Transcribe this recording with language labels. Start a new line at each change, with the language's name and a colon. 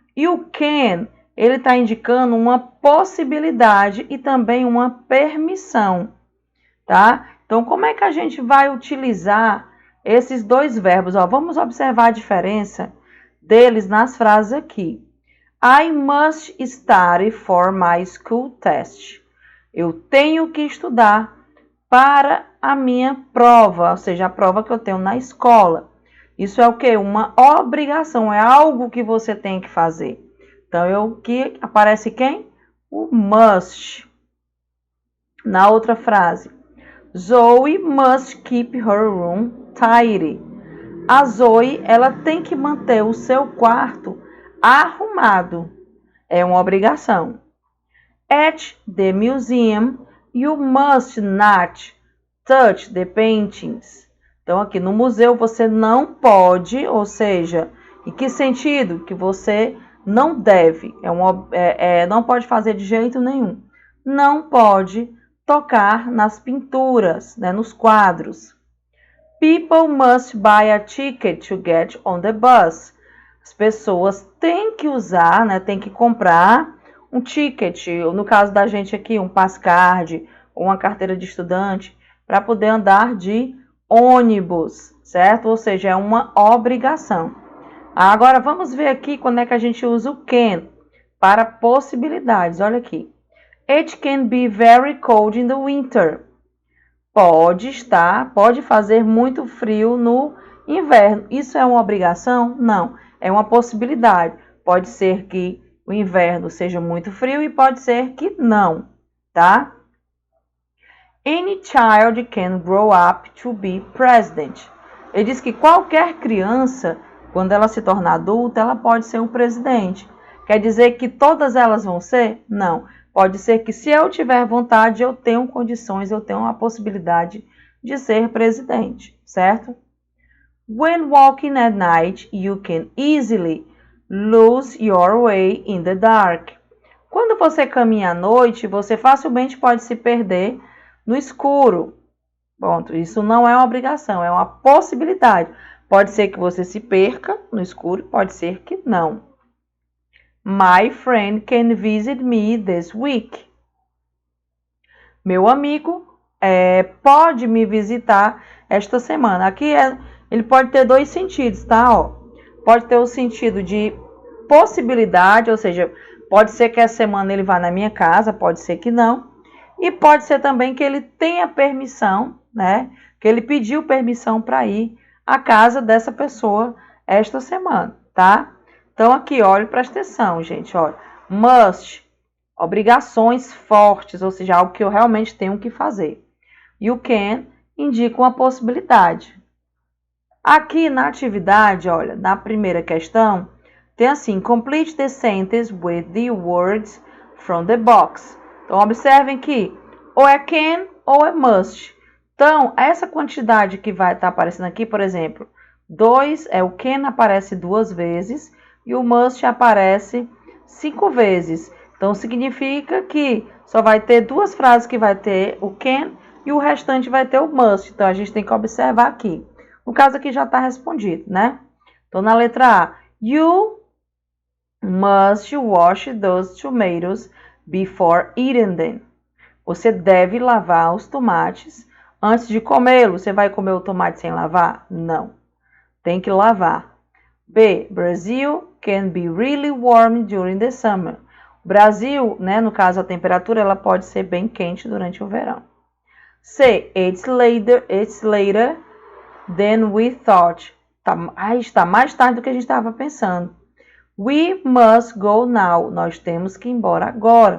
Portuguese: E o can, ele está indicando uma possibilidade e também uma permissão, tá? Então, como é que a gente vai utilizar esses dois verbos? Vamos observar a diferença deles nas frases aqui.
English: I must study for my school test.
Portuguese: Eu tenho que estudar para a minha prova, ou seja, a prova que eu tenho na escola. Isso é o quê? Uma obrigação, é algo que você tem que fazer. Então, que aparece quem? O must. Na outra frase,
English: Zoe must keep her room tidy.
Portuguese: A Zoe, ela tem que manter o seu quarto arrumado. É uma obrigação.
English: At the museum, you must not touch the paintings.
Portuguese: Então, aqui no museu você não pode, ou seja, em que sentido? Que você não deve, não pode fazer de jeito nenhum. Não pode tocar nas pinturas, né, nos quadros.
English: People must buy a ticket to get on the bus.
Portuguese: As pessoas têm que usar, né, têm que comprar um ticket, no caso da gente aqui, um passcard ou uma carteira de estudante, para poder andar de ônibus, certo? Ou seja, é uma obrigação. Agora, vamos ver aqui quando é que a gente usa o can para possibilidades. Olha aqui.
English: It can be very cold in the winter.
Portuguese: Pode fazer muito frio no inverno. Isso é uma obrigação? Não, é uma possibilidade. Pode ser que o inverno seja muito frio e pode ser que não, tá?
English: Any child can grow up to be president.
Portuguese: Ele diz que qualquer criança, quando ela se tornar adulta, ela pode ser um presidente. Quer dizer que todas elas vão ser? Não. Pode ser que se eu tiver vontade, eu tenho condições, eu tenho a possibilidade de ser presidente, certo?
English: When walking at night, you can easily lose your way in the dark.
Portuguese: Quando você caminha à noite, você facilmente pode se perder no escuro. Ponto. Isso não é uma obrigação, é uma possibilidade. Pode ser que você se perca no escuro, pode ser que não.
English: My friend can visit me this week.
Portuguese: Meu amigo pode me visitar esta semana. Aqui ele pode ter dois sentidos, tá? Pode ter o sentido de possibilidade, ou seja, pode ser que essa semana ele vá na minha casa, pode ser que não. E pode ser também que ele tenha permissão, né? Que ele pediu permissão para ir à casa dessa pessoa esta semana, tá? Então, aqui, olha, presta atenção, gente, olha. Must, obrigações fortes, ou seja, algo que eu realmente tenho que fazer. E o can indica uma possibilidade. Aqui na atividade, olha, na primeira questão, tem assim,
English: complete the sentence with the words from the box.
Portuguese: Então, observem que ou é can ou é must. Então, essa quantidade que vai estar aparecendo aqui, por exemplo, 2, o can aparece 2 vezes e o must aparece 5 vezes. Então, significa que só vai ter 2 frases que vai ter o can e o restante vai ter o must. Então, a gente tem que observar aqui. No caso aqui já está respondido, né? Então, na letra A,
English: you must wash those tomatoes before eating them.
Portuguese: Você deve lavar os tomates antes de comê-los. Você vai comer o tomate sem lavar? Não. Tem que lavar. B.
English: Brazil can be really warm during the summer.
Portuguese: Brasil, né, no caso a temperatura, ela pode ser bem quente durante o verão. C.
English: It's later than we thought.
Portuguese: Está mais tarde do que a gente estava pensando.
English: We must go now.
Portuguese: Nós temos que ir embora agora.